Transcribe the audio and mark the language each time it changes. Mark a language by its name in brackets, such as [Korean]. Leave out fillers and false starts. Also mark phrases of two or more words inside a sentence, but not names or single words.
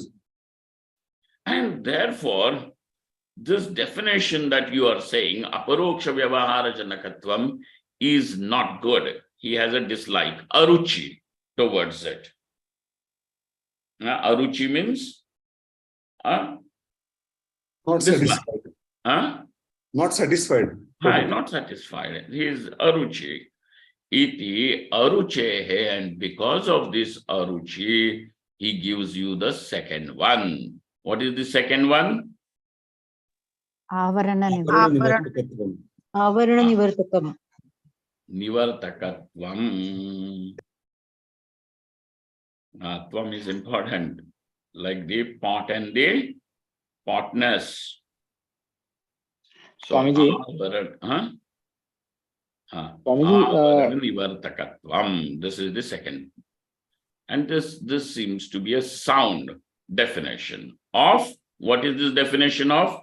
[English] And therefore, this definition that you are saying, [Sanskrit] अपरोक्ष व्यवहार जनकत्वम्, [English] is not good. He has a dislike, aruchi towards it. Aruchi means Not dislike. satisfied. Not satisfied. Not satisfied. He is aruchi. [Sanskrit] इति अरुचेः, [English] and because of this aruchi, he gives you the second one. What is the second one? [Sanskrit] Avarana Avarana nivartakam. [English] Nivartakatvam. Tvam is important. like the pot and the potness. So, Swamiji. Swamiji, Nivartakatvam. This is the second. And this seems to be a sound definition of, what is this definition of?